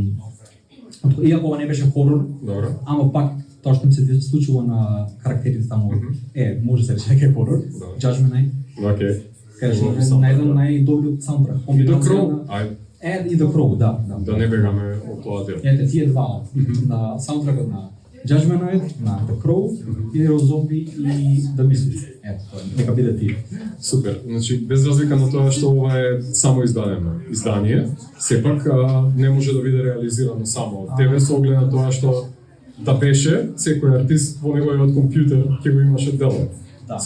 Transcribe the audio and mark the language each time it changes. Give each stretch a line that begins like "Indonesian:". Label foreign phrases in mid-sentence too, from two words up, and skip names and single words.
Macedonian: Иако ова не беше хорор, ама пак тоа што ми се случило на карактерите таму, може се рече дека е хорор. Judgment Night. Океј. Кажи, најдобриот саундтрак. И The Crow. И The Crow, да. Да не бегаме од тоа дел. Ете, тие два на саундтракот на Judgment Night, на The Crow, Hero Zombie и The Misfits. Ето, нека биде тие. Супер. Значи, без разлика на тоа што ова е само издадено издание, сепак не може да биде реализирано само од тебе со оглед на тоа што да беше секој артист во неговиот компјутер ќе го имаше дело. Да.